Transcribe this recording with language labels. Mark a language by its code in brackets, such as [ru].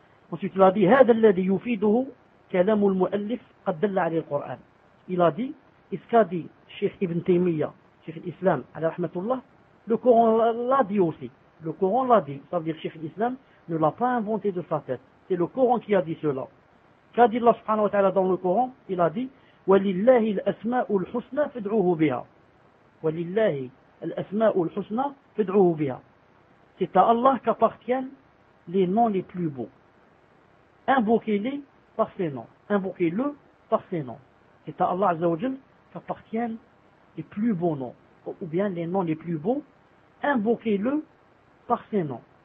[fr] Ensuite, il a dit, [ar] هذا الذي يفيده كلام المؤلف قد دل عليه القرآن. [fr] Il a dit, et ce qu'a dit Cheikh Ibn Taymiyyah, Cheikh l'Islam, à la rahmatullah, le Coran l'a dit aussi. Le Coran l'a dit, ça veut dire Cheikh l'Islam ne l'a pas inventé de sa tête. C'est le Coran qui a dit cela. Qu'a dit Allah subhanahu wa ta'ala dans le Coran? Il a dit, [ar] وَلِلَّهِ الْأَسْمَاءُ الْحُسْنَى فَدْعُوهُ بِهَا. وَلِلَّهِ الْأَسْمَاءُ الْحُسْنَى فَدْعُوهُ بِهَا. [fr] C'est à Allah qu'appartiennent les noms les plus beaux. Invoquez-les par ses noms. Invoquez-le par ses noms. C'est à Allah Azza wa Jal qu'appartiennent les plus beaux noms. Ou bien les noms les plus beaux. Invoquez-le par ses noms.